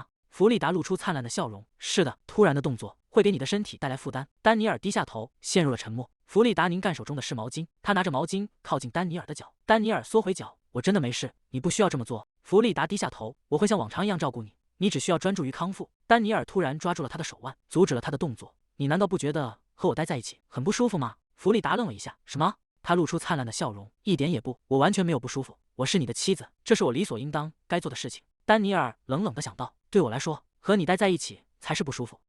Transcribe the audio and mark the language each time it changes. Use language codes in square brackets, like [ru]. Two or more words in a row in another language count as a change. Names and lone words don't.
[zh] 弗利達露出燦爛的笑容。是的，突然的動作會給你的身體帶來負擔。丹尼爾低下頭，陷入了沉默。弗利達擰乾手中的濕毛巾，他拿着毛巾靠近丹尼爾的腳。丹尼爾縮回腳，我真的沒事，你不需要這麼做。弗利達低下頭，我会像往常一樣照顧你，你只需要專注於康復。丹尼爾突然抓住了他的手腕，阻止了他的動作。你難道不覺得和我待在一起很不舒服嗎？弗利達愣了一下，什麼？他露出燦爛的笑容，一點也不，我完全沒有不舒服。我是你的妻子，這是我理所應當該做的事情。丹尼爾冷冷地想到，對我來說，和你待在一起才是不舒服。